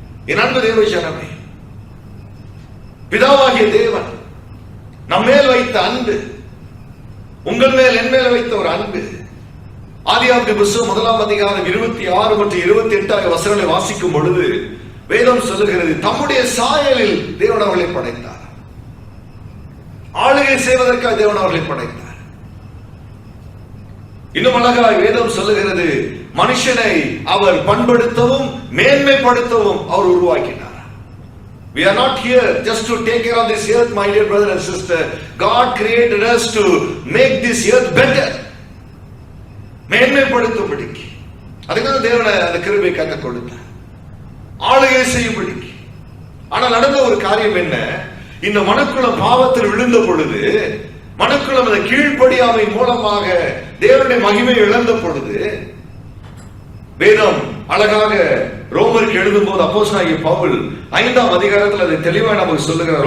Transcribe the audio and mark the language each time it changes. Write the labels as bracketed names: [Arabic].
[Tamil] என் அன்பு தேவ ஜனமே, பிதாவாகிய தேவன் நம்மேல் வைத்த அன்பு, உங்கள் மேல் என் மேல் வைத்த ஒரு அன்பு, ஆதியாகமத்தின் புத்தகம் 1ஆம் அதிகாரம் 26 மற்றும் 28 வசனங்களை வாசிக்கும் பொழுது வேதம் சொல்லுகிறது, தம்முடைய சாயலில் தேவன் அவர்களை படைத்தார், ஆளுகை செய்வதற்காக தேவன் அவர்களை படைத்தார். இன்னும் அழகாய் வேதம் சொல்லுகிறது, மனுஷனை அவர் பண்படுத்தவும் மேன்மைப்படுத்தவும் அவர் உருவாக்கினார். [English] We are not here just to take care of this earth, my dear brother and sister. God created us to make this earth better. [Tamil] மேன்மைப்படுத்தும்படிக்கு அதுக்காக தேவனை அந்த கிருபையை கற்றுக் கொடுத்தார், ஆளுகை செய்யும்படிக்கு. ஆனால் நடந்த ஒரு காரியம் என்ன? இந்த மனுக்குலம் பாவத்தில் விழுந்த பொழுது, மனுக்குலம் அந்த கீழ்ப்படியாமை மூலமாக தேவனுடைய மகிமை இழந்த பொழுது, வேதம் அழகாக ரோமருக்கு எழுதும் போது அப்போஸ்தலனாகிய பவுல் 5ஆம் அதிகாரத்தில் அதை தெளிவாக நமக்கு சொல்லுகிறார்.